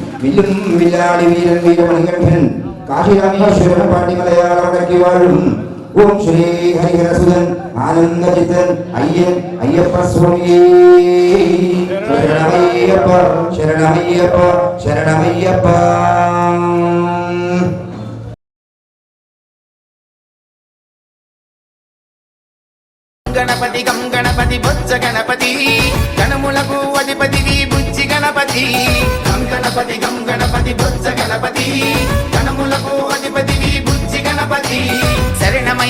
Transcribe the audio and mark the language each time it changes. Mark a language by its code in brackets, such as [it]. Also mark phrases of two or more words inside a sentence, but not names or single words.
[ml] വില്ലും വില്ലാളി വീരൻ വീരമണികണ്ഠൻ കാശിരാമേശ്വരൻ പാണ്ഡിമലയാളവടക്കി വാഴും ഓം ശ്രീ ഹരിഹരസുതൻ ആനന്ദചിത്തൻ അയ്യൻ അയ്യപ്പ സ്വാമിയേ ശരണമയ്യപ്പ ശരണമയ്യപ്പ ശരണമയ്യപ്പ. [te] గణపతి గం గణపతి బొజ్జ గణపతి గణములకు అధిపతివి బుజ్జి గణపతి గం గణపతి గం గణపతి బొజ్జ గణపతి గణములకు అధిపతివి బుజ్జి గణపతి శరణమయ